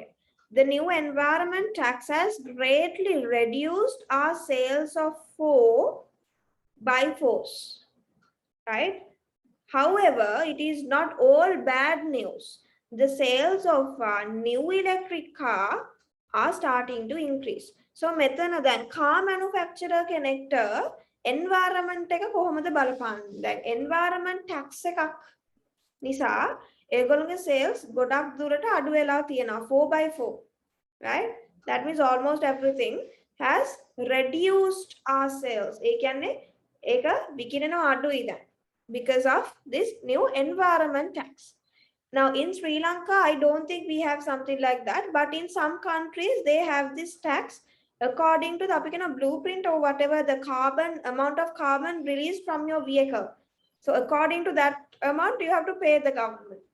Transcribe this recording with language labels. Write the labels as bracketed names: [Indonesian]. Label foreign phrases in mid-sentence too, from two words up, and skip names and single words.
[English] The new environment tax has greatly reduced our sales of 4x4s, right? However, it is not all bad news. The sales of new electric car are starting to increase. So, [Sinhala] මෙතන දැන් [English] car manufacturer [Sinhala] කෙනෙක්ට environment එක කොහොමද බලපාන්නේ? දැන් [English] environment tax [Sinhala] එකක් නිසා ඒගොල්ලෝගේ sales ගොඩක් දුරට අඩු වෙලා තියෙනවා 4x4, right? [English] That means almost everything has reduced our sales. [Sinhala] ඒ කියන්නේ ඒක විකිරෙනවා අඩුයි දැන් [English] because of this new environment tax. Now in Sri Lanka, I don't think we have something like that, but in some countries they have this tax according to the blueprint or whatever the carbon amount of carbon released from your vehicle. So according to that amount, you have to pay the government.